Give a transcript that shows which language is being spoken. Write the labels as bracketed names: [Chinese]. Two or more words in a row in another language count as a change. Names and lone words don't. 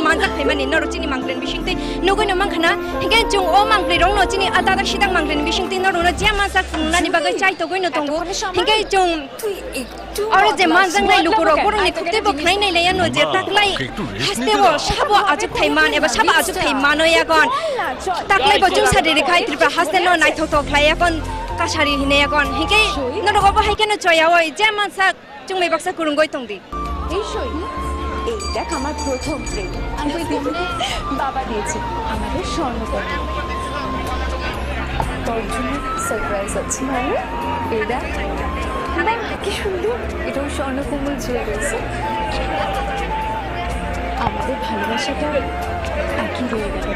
[Kok Borok] manjak thaimani no rocini manglen bisingte no goi no mangkhana hingke chung o mangli rong no chini adada sidang manglen bisingte no rono jama sak nani bagai chai to goi no tongo hingke chung ore je manjang nai lukuro borong ni khukte bo khlai nai layan no je taklai haste bo sabo ajuk thaiman eba sabo ajuk thaimano yakon taklai bo chung sari rekhai Tripura haste no nai thok khlai yakon kasari hine yakon hingke no rogo bo haikeno choyawoi jama sak chung mei baksa kurungoi tongdi [Bangla] এই সই এই দেখ আমার প্রথম প্লেট আমি বাবা দিয়েছে আমাদের স্বর্ণকন্যা তোর জন্য সারপ্রাইজ আছে মানে এই দেখ কি সুন্দর এটা স্বর্ণকমল জুয়েলার্স আমাদের ভালোবাসাটা একই রয়ে গেল